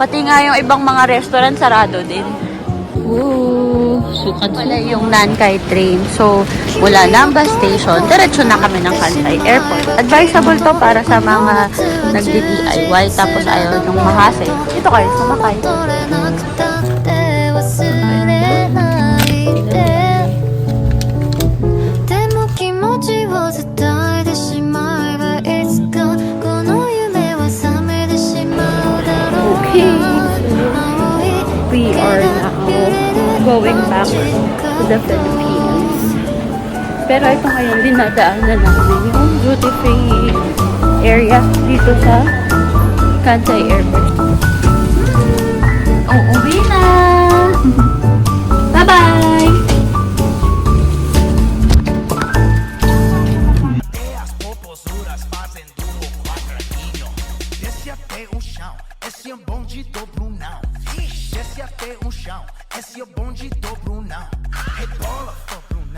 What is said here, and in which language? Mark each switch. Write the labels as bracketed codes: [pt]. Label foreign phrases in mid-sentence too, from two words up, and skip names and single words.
[tl] Pati nga yung ibang mga restaurant sarado din. Ooh, sukat pala yung Nankay train. So, mula ng bus station, diretso na kami ng Kansai Airport. Advisable to para sa mga nagdi-DIY tapos ayaw nung mahasel. Ito kayo, sumakay. [ja] 伝えてしまえばいつかこの夢は覚めてしまうだろう [en] We are now going back to the Philippines. [tl] Pero ito ngayon, dinadaanan namin yung duty free area dito sa Kansai Airport. Uuwi na! Bye-bye! [pt] Esse é o bonde do Brunão. Desce até o chão. Esse é o bonde do Brunão. Rebola,